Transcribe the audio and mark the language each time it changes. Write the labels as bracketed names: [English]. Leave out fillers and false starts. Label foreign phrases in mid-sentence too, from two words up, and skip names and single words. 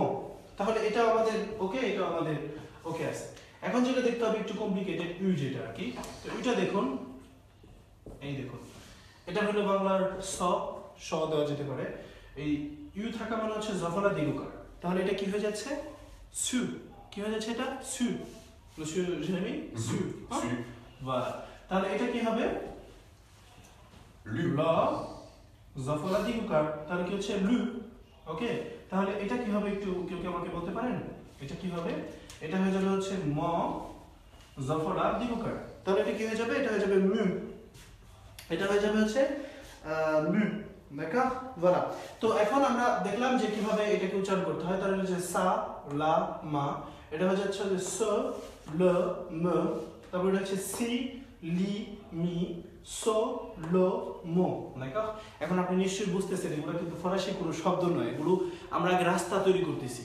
[Bangla] তাহলে এটা আমাদের ওকে, এটা আমাদের ওকে আছে। এখন যেটা দেখতে হবে একটু কমপ্লিকেটেড, ইউ যেটা আর কি। তো এটা দেখুন, এই দেখুন, এটা হলো বাংলার স দেওয়া যেতে পারে। এই ইউ থাকা মানে হচ্ছে জফলা দীর্ঘকার। তাহলে এটা কি হয়ে যাচ্ছে? সু। কি হয়ে যাচ্ছে এটা? সু। monsieur Jérémy সু। voilà, তাহলে এটা কি হবে? ল জফলা দীর্ঘকার, তাহলে কি হচ্ছে লু। ওকে, তাহলে এটা কি হবে একটু কেউ কি আমাকে বলতে পারেন? এটা কি হবে? এটা হয়ে যাবে হচ্ছে ম জফলা দীর্ঘকার। তাহলে এটা কি হয়ে যাবে? এটা হয়ে যাবে মু। এটা হয়ে যাবে হচ্ছে মু, [French] d'accord voilà। [Bangla] তো এখন আমরা দেখলাম যে কিভাবে এটাকে উচ্চারণ করতে হয়। তাহলে হচ্ছে সা লা মা, এটা হয়ে যাচ্ছে স ল ম, তারপর এটা হচ্ছে সি লি মি সো লো মো, d'accord। এখন আপনি নিশ্চয়ই বুঝতেছেন এগুলো কিন্তু ফরাসি কোনো শব্দ নয়, এগুলো আমরা আগে রাস্তা তৈরি করতেছি।